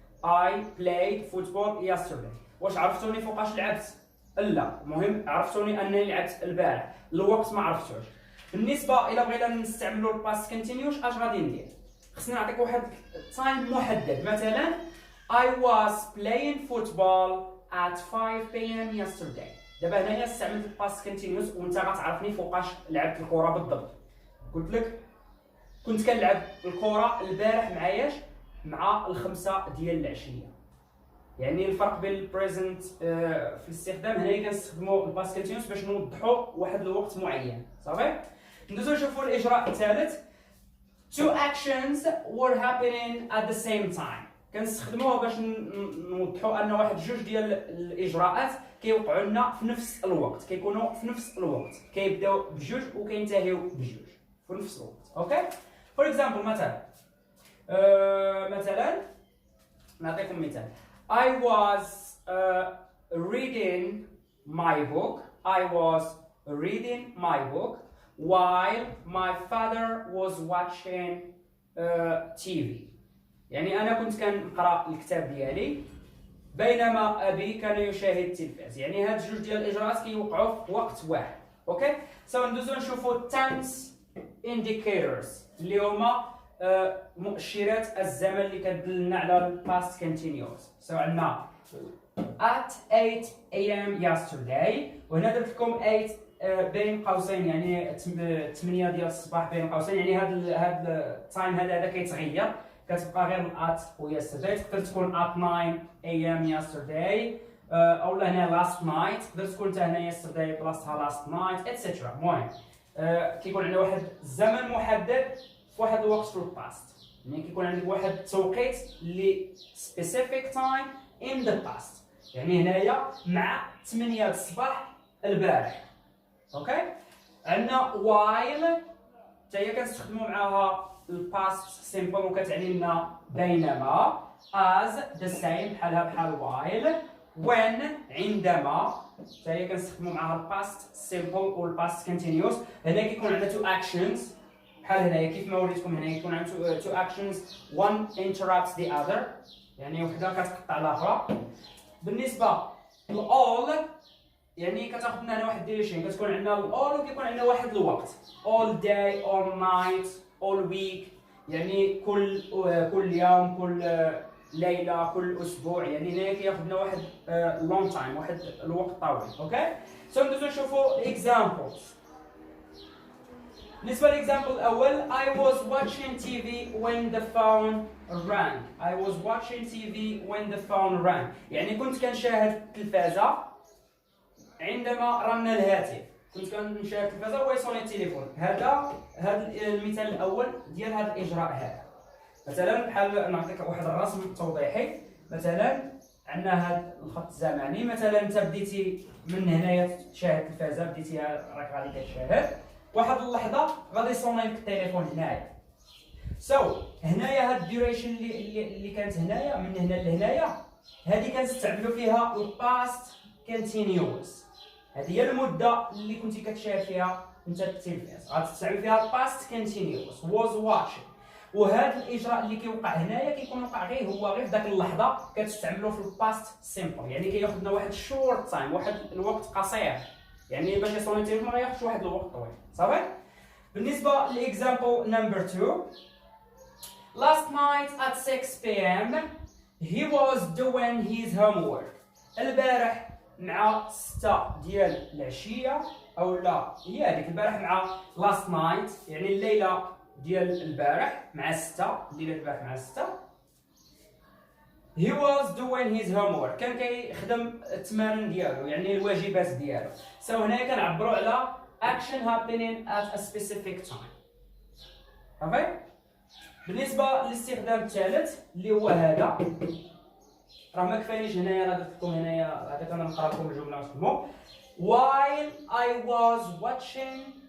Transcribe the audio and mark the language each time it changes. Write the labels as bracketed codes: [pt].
[en] I played football yesterday. [ar] واش عرفتوني فوقاش لعبت؟ لا، المهم عرفتوني انني لعبت البارح. الوقت ما عرفتوش. بالنسبه الى بغينا نستعملوا الباست كونتينيوس اش غادي ندير؟ خصني نعطيك واحد تايم محدد. [en] مثلا I was playing football at 5 p.m. yesterday. [ar] دابا هنايا استعملت الباست كونتينيوس وانت غتعرفني فوقاش لعبت الكره بالضبط. قلت لك كنت كنلعب الكره البارح معاياش مع الخمسة ديال العشيه. يعني الفرق بين البريزنت في الاستخدام هنايا كنستخدموا الباست كونتينيوس باش نوضحوا واحد الوقت معين. صافي. ندوزو نشوفوا الاجراء الثالث. [en] Two actions were happening at the same time. [ar] كنستخدموها باش نوضحوا ان واحد جوج ديال الاجراءات كيوقعوا لنا في نفس الوقت، كيكونوا في نفس الوقت، كيبداو بجوج وكينتهيو بجوج في نفس الوقت. اوكي. فور اكزامبل مثلا نعطيكم مثال. [en] I was reading my book. I was reading my book while my father was watching TV. [ar] يعني أنا كنت كنقرأ الكتاب ديالي بينما أبي كان يشاهد التلفاز. يعني هاد جوج ديال الإجراءات كيوقعوا في وقت واحد. أوكي؟ ندوزو نشوفو tense indicators اللي هما مؤشرات الزمن اللي كتدلنا على الباست continuous. عندنا [en] at 8 a.m. yesterday، [ar] وهنا درت لكم 8 بين قوسين يعني 8 ديال الصباح بين قوسين. يعني هاد التايم هذا كيتغير، كتبقى غير الات و yesterday. تقدر تكون [en] at 9 a.m. yesterday [ar] او هنا [en] last night. [ar] تقدر تكون حتى هنا yesterday بلاصتها last night etc. المهم كيكون عندنا واحد الزمن محدد في واحد الوقت في الباست. يعني كيكون عندك واحد التوقيت اللي [en] specific time in the past. [ar] يعني هنايا مع 8 الصباح البارح. اوكي. عندنا while حتى هي كنستخدموا معاها الباست سيمبل وكتعني لنا بينما. as the same بحالها بحال while. when عندما حتى هي كنستخدموا معاها الباست سيمبل والباست كونتينيوس. هنا كيكون عندنا two actions بحال هنايا كيف ما وريتكم. هنا كيكون عندنا [en] two actions one interrupts the other، [ar] يعني وحده كتقطع الاخرى. بالنسبه للall يعني كتاخذ لنا هنا واحد الديريشن. كتكون عندنا all وكيكون عندنا واحد الوقت all day all night all week، يعني كل يوم كل ليله كل اسبوع. يعني هنا كياخذ لنا واحد long time واحد الوقت طويل. اوكي. ندوزو نشوفوا examples. بالنسبه للاكزامبل الاول [en] I was watching TV when the phone rang. I was watching TV when the phone rang. [ar] يعني كنت كنشاهد التلفازه عندما رن الهاتف. كنت كنشاهد التلفازه ويصوني التليفون. هذا المثال الاول ديال هذا الاجراء هذا. مثلا بحال نعطيك واحد الرسم توضيحي. مثلا عندنا هذا الخط الزمني. مثلا انت بديتي من هنايا تشاهد التلفازه، بديتي راك غادي كتشاهد، واحد اللحظه غادي يصوني لك التليفون هنايا. هنايا هاد الديوريشن اللي كانت هنايا من هنا لهنايا هذه كنستعملوا فيها الباست كونتينيوس. هذه هي المده اللي كنتي كتشاهد فيها انت التلفاز، غتستعمل فيها الباست كونتينيوس was watching. وهذا الاجراء اللي كيوقع هنايا كيكون وقع غير في ذاك اللحظه كتستعملوا في الباست سيمبل. يعني كياخذ لنا واحد شورت تايم واحد الوقت قصير. يعني باش يصوني التليفون ما غياخذش واحد الوقت طويل. صافي. بالنسبه لاكزامبل نمبر 2 [en] last night at 6 p.m. he was doing his homework. [ar] البارح مع 6 ديال العشيه او لا هي هذيك البارح مع last night يعني الليله ديال البارح مع 6 الليله البارح مع 6 [en] he was doing his homework. [ar] كان كيخدم التمارين ديالو يعني الواجبات ديالو. هنايا كنعبروا على [en] action happening at a specific time. [ar] صافي. بالنسبه للاستخدام الثالث اللي هو هذا راه ما كفاينيش هنايا، راه درت لكم هنايا هذاك انا نقرا لكم الجمله ونفهموا. [en] while I was watching